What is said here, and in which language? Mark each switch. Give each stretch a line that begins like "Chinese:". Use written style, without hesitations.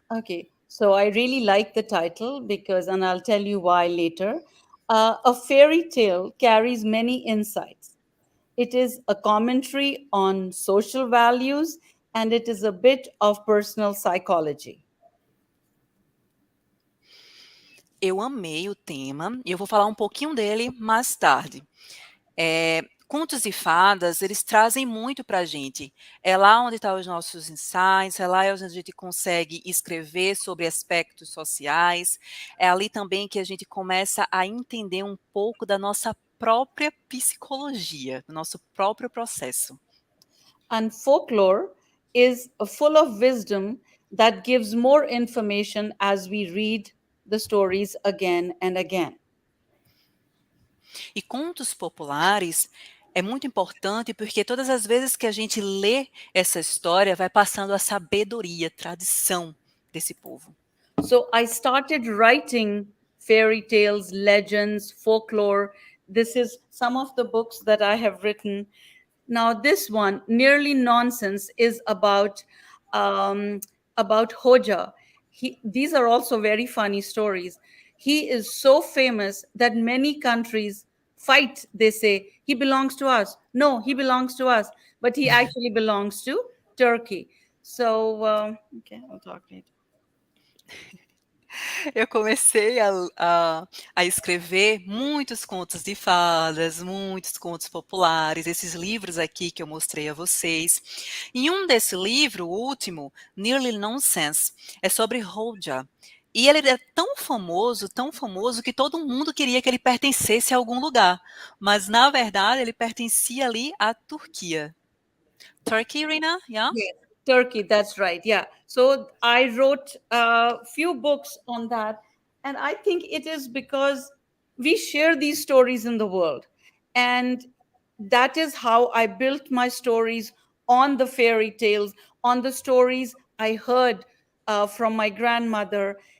English: Okay, so I really like the title because, and I'll tell you why later. A fairy tale carries many insights. It is a commentary on social values and it is a bit of personal psychology.
Portuguese: Eu amei o tema e eu vou falar um pouquinho dele mais tarde. Contos e fadas, eles trazem muito para a gente. É lá onde estão os nossos insights, é lá onde a gente consegue escrever sobre aspectos sociais, é ali também que a gente começa a entender um pouco da nossa própria psicologia, do nosso próprio processo.
English: And folklore is full of wisdom that gives more information as we read the stories again and again.
Portuguese: E contos populares é muito importante porque todas as vezes que a gente lê essa história, vai passando a sabedoria, tradição desse povo.
English: So I started writing fairy tales, legends, folklore. This is some of the books that I have written. Now, this one, Nearly Nonsense, is about Hoja. These are also very funny stories. He is so famous that many countries fight. They say, he belongs to us. No, he belongs to us. But he actually belongs to Turkey. So, okay, I'll talk later.
Portuguese: Eu comecei a escrever muitos contos de fadas, muitos contos populares, esses livros aqui que eu mostrei a vocês. E um desse livro, o último, Nearly Nonsense, é sobre Hoja. E ele é tão famoso que todo mundo queria que ele pertencesse a algum lugar. Mas, na verdade, ele pertencia ali à Turquia.
English: Turkey, Rina? Yeah? Yes, Turkey, that's right. Yeah. So I wrote a few books on that. And I think it is because we share these stories in the world. And that is how I built my stories on the fairy tales, on the stories I heard from my grandmother.